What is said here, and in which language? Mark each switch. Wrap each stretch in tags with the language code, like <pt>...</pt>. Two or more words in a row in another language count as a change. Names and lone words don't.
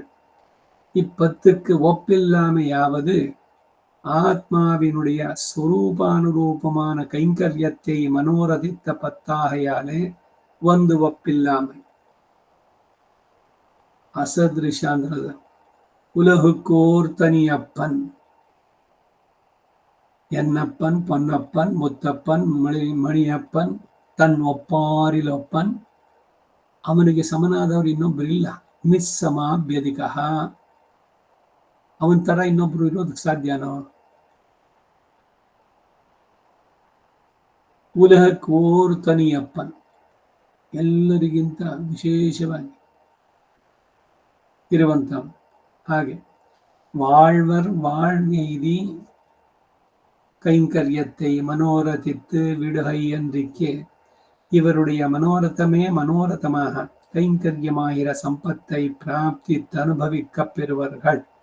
<ta>இப்பத்துக்கு ஒப்பில்லாமையாவது ஆத்மாவினுடைய சுரூபானுரூபமான கைங்கரியத்தை மனோரதித்த பத்தாகையாலே ಒಂದು ஒப்பில்லாமை. அசதிருஷாங்கிறது உலகுக்கோர் தனியப்பன், என்னப்பன், பொன்னப்பன், முத்தப்பன், மணியப்பன், தன் ஒப்பாரில் ஒப்பன்.</ta> <kn>ಅವನಿಗೆ ಸಮನಾದವರು ಇನ್ನೊಬ್ರು ಇಲ್ಲ. ನಿಸ್ಸಮಾಭ್ಯಧಿಕ. ಅವನ ತರ ಇನ್ನೊಬ್ರು ಇರೋದಕ್ಕೆ ಸಾಧ್ಯನೋ?</kn> <ta>உலகுக்கோர் தனியப்பன்,</ta> <kn>ಎಲ್ಲರಿಗಿಂತ ವಿಶೇಷವಾಗಿ ಇರುವಂತ.</kn> <ta>ಹಾಗೆ வாழ்வர் வாழ்நெய்தி கைங்கரியத்தை மனோரதித்து விடுகை என்றிக்கே இவருடைய மனோரதமே மனோரதமாக கைங்கரியமாகிற சம்பத்தை பிராப்தித்து அனுபவிக்கப் பெறுவார்கள்.</ta>